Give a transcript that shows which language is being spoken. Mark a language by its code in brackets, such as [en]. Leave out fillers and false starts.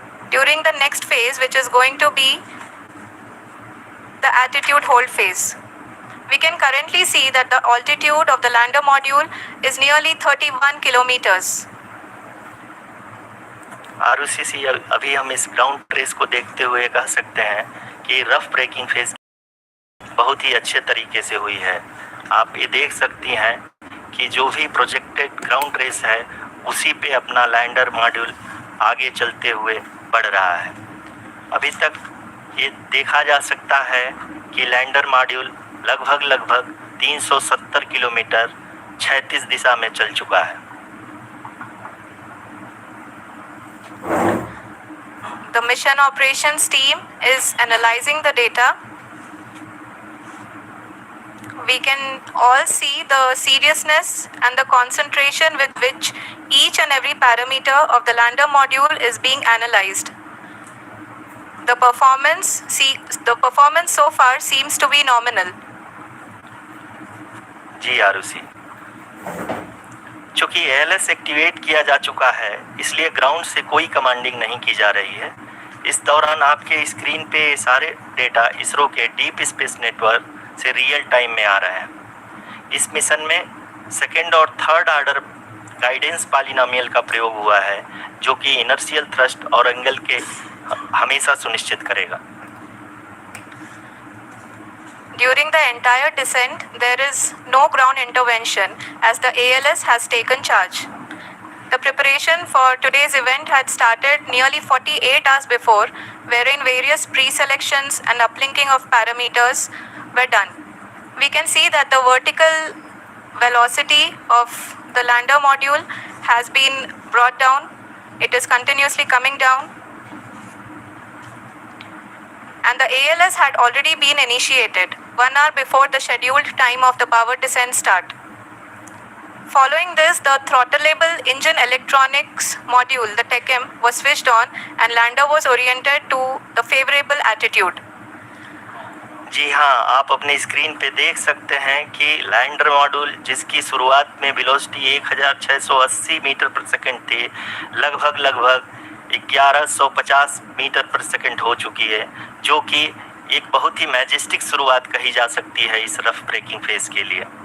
[en] During the next phase, which is going to be the attitude hold phase. We can currently see that the altitude of the lander module is nearly 31 kilometers. [hi] ROCC अभी हम इस ground trace को देखते हुए कह सकते हैं कि रफ ब्रेकिंग फेज बहुत ही अच्छे तरीके से हुई है। आप ये देख सकती हैं कि जो भी प्रोजेक्टेड ग्राउंड ट्रेस है उसी पे अपना लैंडर मॉड्यूल आगे चलते हुए बढ़ रहा है। अभी तक ये देखा जा सकता है कि लैंडर मॉड्यूल लगभग 370 किलोमीटर क्षैतिज दिशा में चल चुका है। [en] The mission operations team is analyzing the data. We can all see the seriousness and the concentration with which each and every parameter of the lander module is being analyzed. The performance so far seems to be nominal. [hi] जी आरुषि, चूंकि ALS activate किया जा चुका है इसलिए ground से कोई commanding नहीं की जा रही है। इस दौरान आपके स्क्रीन पे सारे डेटा इसरो के डीप स्पेस नेटवर्क से रियल टाइम में आ रहे हैं। इस मिशन में सेकेंड और थर्ड ऑर्डर गाइडेंस पॉलिनोमियल का प्रयोग हुआ है, जो कि इनर्शियल थ्रस्ट और एंगल के हमेशा सुनिश्चित करेगा। [en] During the entire descent, there is no ground intervention as the ALS has taken charge. The preparation for today's event had started nearly 48 hours before, wherein various pre-selections and uplinking of parameters were done. We can see that the vertical velocity of the lander module has been brought down. It is continuously coming down. And the ALS had already been initiated 1 hour before the scheduled time of the power descent start. Following this, the throttleable engine electronics module, the TECM, was switched on and lander was oriented to the favorable attitude. [hi] जी हाँ, आप अपने screen पे देख सकते हैं कि lander module जिसकी शुरुआत में वेलोसिटी 1680 मीटर पर सेकंड थी, लगभग 1150 मीटर पर सेकंड हो चुकी है, जो कि एक बहुत ही मैजेस्टिक शुरुआत कही जा सकती है इस रफ ब्रेकिंग फेज के लिए।